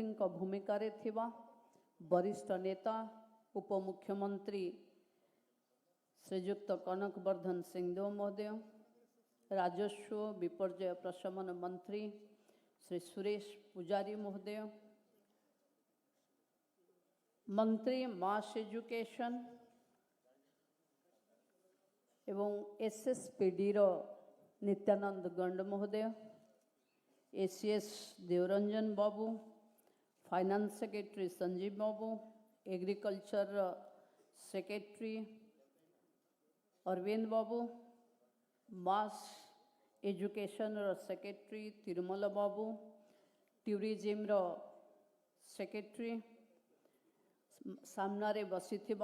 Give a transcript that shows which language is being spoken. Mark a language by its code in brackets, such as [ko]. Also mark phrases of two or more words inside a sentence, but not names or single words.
[or] ଭୂମିକା ରେ ଥିବା ବରିଷ୍ଠ ନେତା ଉପମୁଖ୍ୟମନ୍ତ୍ରୀ ଶ୍ରୀଯୁକ୍ତ କନକବର୍ଦ୍ଧନ ସିଂହଦେଓ ମହୋଦୟ, ରାଜସ୍ୱ ବିପର୍ଯ୍ୟୟ ପ୍ରଶମନ ମନ୍ତ୍ରୀ ଶ୍ରୀ ସୁରେଶ ପୂଜାରୀ ମହୋଦୟ, ମନ୍ତ୍ରୀ [en] mass education [or] ଏବଂ ଏସଏସପିଡି ର ନିତ୍ୟାନନ୍ଦ ଗଣ୍ଡ ମହୋଦୟ, ଏସିଏସ ଦେବରଞ୍ଜନ ବାବୁ, [en] finance secretary [or] ସଞ୍ଜୀବ ବାବୁ, [en] agriculture secretary [or] ଅରବିନ୍ଦ ବାବୁ, [en] mass education secretary [or] ତିରୁମଲ ବାବୁ, ଟୁରିଜମ ର ସେକ୍ରେଟାରୀ, ସାମ୍ନାରେ ବସି